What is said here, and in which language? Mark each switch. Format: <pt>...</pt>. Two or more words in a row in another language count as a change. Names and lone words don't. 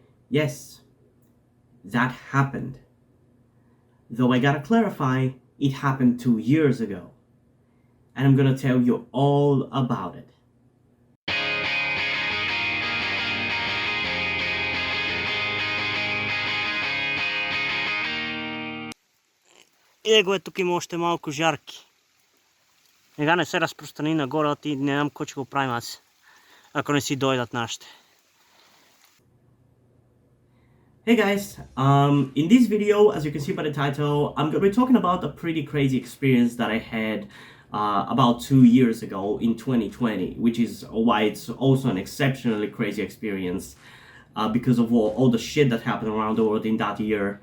<en>Yes, that happened. Though I gotta clarify, it happened 2 years ago. And I'm gonna tell you all about it.</en> <bg>Его е тук има още малко жарки. Сега не се разпространи нагоре, а ти не знам какво ще го правим аз, ако не си дойдат нашите.</bg> <en>Hey guys, in this video, as you can see by the title, I'm going to be talking about a pretty crazy experience that I had about 2 years ago in 2020, which is why it's also an exceptionally crazy experience because of all the shit that happened around the world in that year.</en>